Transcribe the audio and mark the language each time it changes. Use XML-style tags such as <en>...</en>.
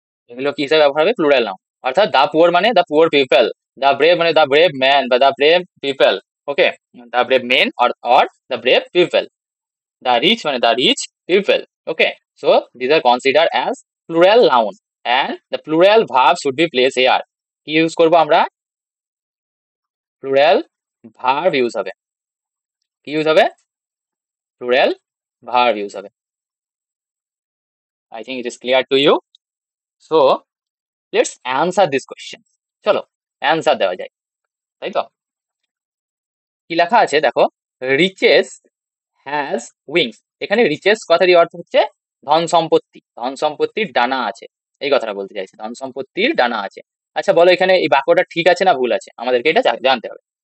<bn>এগুলো কি হিসাবে ব্যবহার হবে? Plural noun. অর্থাৎ দা পুয়ার মানে দা পুয়ার পিপল, দা ব্রেভ মানে দা ব্রেভ ম্যান বা দা brave people.</bn> <en>Okay, the brave men or the brave people, the rich মানে the rich people. Okay, so these are considered as plural noun and the plural verb should be placed here.</en> <bn>কি use করবো আমরা? plural verb use হবে। কি use হবে? plural verb use হবে।</bn> <en>I think it is clear to you. So let's answer this question.</en> <bn>চলো answer দেওয়া যায়, তাই তো? কি লেখা আছে দেখো,</bn> <en>riches has wings।</en> <bn>এখানে riches কথাটির অর্থ হচ্ছে ধন সম্পত্তি, ধন সম্পত্তির ডানা আছে, এই কথাটা বলতে চাইছে, ধন সম্পত্তির ডানা আছে। আচ্ছা বলো এখানে এই বাক্যটা ঠিক আছে না ভুল আছে, আমাদেরকে এটা জানতে হবে।</bn>